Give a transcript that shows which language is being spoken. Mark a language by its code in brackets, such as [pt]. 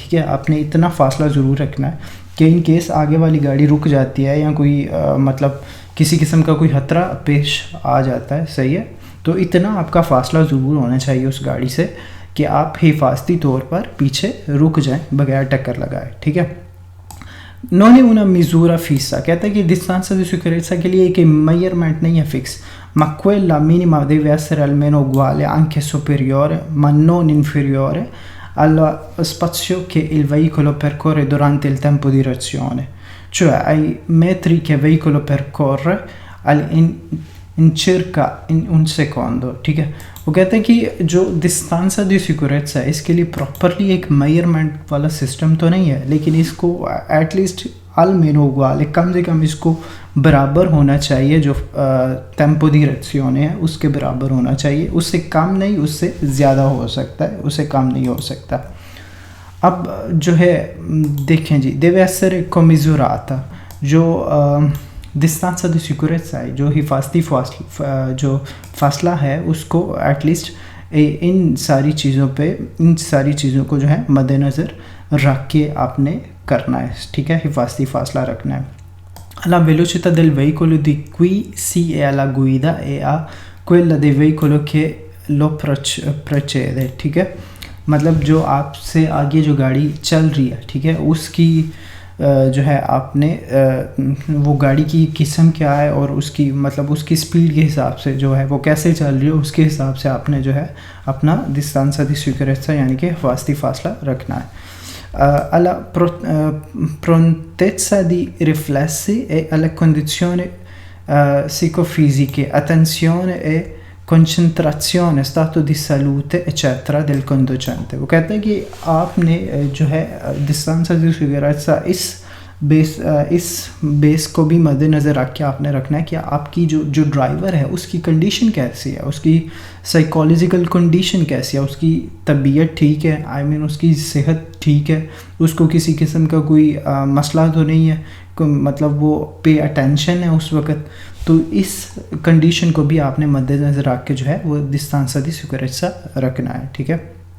[ur] ٹھیک ہے, آپ نے اتنا فاصلہ ضرور رکھنا ہے کہ ان کیس آگے والی گاڑی رک جاتی ہے یا کوئی مطلب کسی قسم کا کوئی خطرہ پیش آ جاتا ہے, صحیح ہے, تو اتنا آپ کا فاصلہ ضرور ہونا چاہیے اس گاڑی سے کہ آپ حفاظتی طور پر پیچھے رک جائیں بغیر ٹکر لگائے. ٹھیک ہے. [it] Non è una misura fissa, [ur] کہتا ہے کہ [it] distanza di sicurezza [ur] کے لیے ایک measurement نہیں ہے fix, [it] ma quella minima deve essere almeno uguale, anche superiore, ma non inferiore allo spazio che il veicolo percorre durante il tempo di reazione, cioè ai metri che il veicolo percorre in circa in un secondo. [ur] ٹھیک ہے, وہ کہتے ہیں کہ جو distanza di sicurezza ہے اس کے لیے پراپرلی ایک میئرمنٹ والا سسٹم تو نہیں ہے, لیکن اس کو ایٹ لیسٹ [it] almeno uguale, [ur] کم سے کم اس کو برابر ہونا چاہیے, جو ٹیمپو دی ریاکشن ہے اس کے برابر ہونا چاہیے, اس سے کم نہیں, اس سے زیادہ ہو سکتا ہے, اس سے کم نہیں ہو سکتا. اب جو ہے دیکھیں جی, [it] deve essere commisurata, [ur] جو distanza di sicurezza ہے, جو حفاظتی جو فاصلہ ہے اس کو ایٹ لیسٹ ان ساری چیزوں کو جو ہے مد نظر رکھ کے آپ نے کرنا ہے. ٹھیک ہے, حفاظتی فاصلہ رکھنا ہے. [it] alla velocità del veicolo di cui si è alla guida e a quella del veicolo che lo precede. [ur] ٹھیک ہے, مطلب جو آپ سے آگے جو گاڑی چل رہی ہے, ٹھیک ہے, اس کی جو ہے آپ نے وہ گاڑی کی قسم کیا ہے اور اس کی مطلب اس کی سپیڈ کے حساب سے جو ہے وہ کیسے چل رہی ہے اس کے حساب سے آپ نے جو ہے اپنا distanza di sicurezza یعنی کہ حفاظتی فاصلہ رکھنا ہے. [it] alla prontezza di riflessi e alle condizioni psicofisiche, attenzione e concentrazione, stato di salute eccetera del conducente. [ur] وہ کہتے ہیں کہ آپ نے جو ہے distanza di sicurezza اس بیس کو بھی مد نظر رکھ کے آپ نے رکھنا ہے کہ آپ کی جو ڈرائیور ہے اس کی کنڈیشن کیسی ہے, اس کی سائیکالوجیکل کنڈیشن کیسی ہے, اس کی طبیعت ٹھیک ہے, اس کی صحت ٹھیک ہے, اس کو کسی قسم کا کوئی مسئلہ تو نہیں ہے, مطلب وہ پے اٹینشن ہے اس وقت, تو اس کنڈیشن کو بھی آپ نے مد نظر رکھ کے جو ہے وہ distanza di sicurezza رکھنا ہے. ٹھیک ہے.